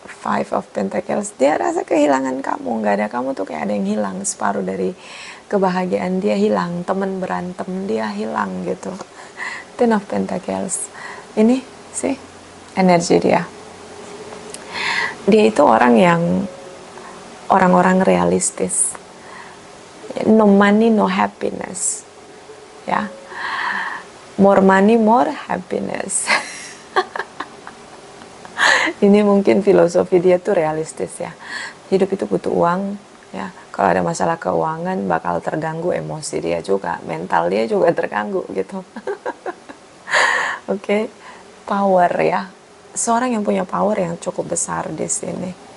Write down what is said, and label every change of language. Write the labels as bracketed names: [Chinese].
[Indonesian] Five of Pentacles, dia rasa kehilangan kamu, nggak ada kamu tuh kayak ada yang hilang, separuh dari kebahagiaan dia hilang, temen berantem dia hilang gitu. Ten of Pentacles, ini sih energi dia. Dia itu orang yang orang-orang realistis. [English] No money, no happiness. Ya, more money, more happiness. [Indonesian] Ini mungkin filosofi dia tuh realistis ya. Hidup itu butuh uang, ya. Kalau ada masalah keuangan bakal terganggu emosi dia juga, mental dia juga terganggu gitu. Oke, power ya. Seorang yang punya power yang cukup besar di sini.